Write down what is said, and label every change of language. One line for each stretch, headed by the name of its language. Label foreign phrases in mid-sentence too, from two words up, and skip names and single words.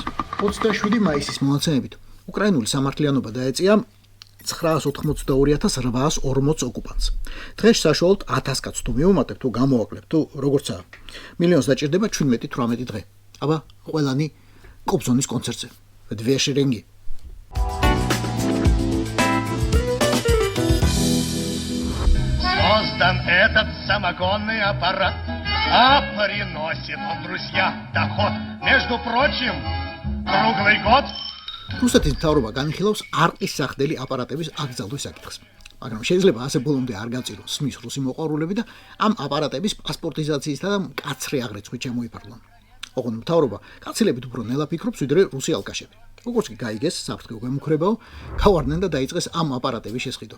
Georgian: 27 მაისის მონაცემებით უკრაინული სამართლიანობა დაეწია 982,840 ოკუპანტს. დღეს საშუალოდ 1000 კაცს თუ მივუმატებთ თუ გამოვაკლებთ თუ როგორცაა, მილიონს დაჭირდება 17-18 დღე. აბა ყველანი კობზონის კონცერტზე.
Russian: Две шеренги. Создан этот самогонный аппарат, а приносит он, друзья, доход. Между прочим, круглый год.
Georgian: რუსეთის მთავრობა განიხილავს არყის სახდელი აპარატების აკრძალვის საკითხს. მაგრამ შეიძლება ასე ბოლომდე არ გაწიროს სმის რუსი მოყვარულები და ამ აპარატების პასპორტიზაციისა და მკაცრი აღრიცხვით შემოიფარგლონ. ოღონდ მთავრობა კაცილებით უფრო ნელა ფიქრობს, ვიდრე რუსი ალკაშები. როგორც კი გაიგეს საფრთხე გვემუქრებაო, გავარდნენ და დაიწყეს ამ აპარატების შესყიდვა.